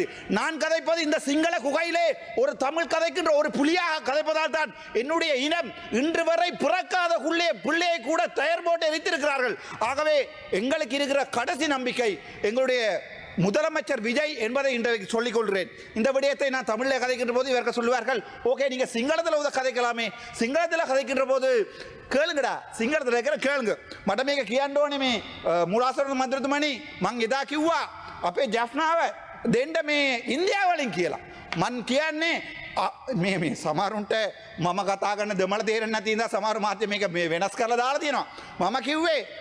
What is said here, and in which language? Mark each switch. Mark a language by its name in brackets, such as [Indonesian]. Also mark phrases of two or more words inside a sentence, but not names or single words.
[Tamil] நான் கதைப்பது இந்த சிங்கள குகையிலே ஒரு தமிழ் கதைக்கின்ற ஒரு புலியாக கதைப்பதால் தான் என்னுடைய இனம் இன்று வரை பிறக்காத பிள்ளையை கூட தயார் போட்டு எரித்திருக்கிறார்கள். ஆகவே எங்களுக்கு இருக்கிற கடைசி நம்பிக்கை எங்களுடைய முதலமைச்சர் விஜய் என்பதை இன்றைக்கு சொல்லிக் கொள்கிறேன். இந்த விடயத்தை நான் தமிழில் கதைக்கின்ற போது இவர்கள் சொல்லுவார்கள், ஓகே நீங்க சிங்களத்தில் கதைக்கலாமே, சிங்களத்தில் கதைக்கின்ற போது கேளுங்கடா, சிங்களத்தில் இருக்கிற கேளுங்க, [Sinhala] මට කියන්න මේ මුලාසරණ මන්ත්‍රතුමනි මං එදා කිව්වා අපේ ජෆ්නාව දෙන්න මේ ඉන්දියාවලින් කියලා. මං කියන්නේ මේ සමහරුන්ට මම කතා කරන දෙමළ තේරෙන්නේ නැති ඉඳලා සමහර මාධ්‍ය මේක වෙනස් කරලා දාලා තියෙනවා.